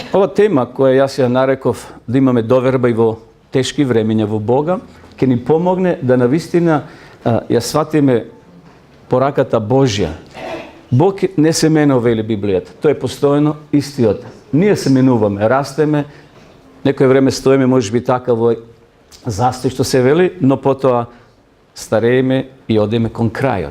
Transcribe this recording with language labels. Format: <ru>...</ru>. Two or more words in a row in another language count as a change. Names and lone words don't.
<mk>Ова тема која ја се нареков да имаме доверба и во тешки времења во Бога, ќе ни помогне да навистина ја сватиме пораката Божја. Бог не се менува, вели Библијата. Тој е постојано истиот. Ние се менуваме, растеме, некој време стоиме, може би така во застој што се вели, но потоа старееме и одеме кон крајот.</mk>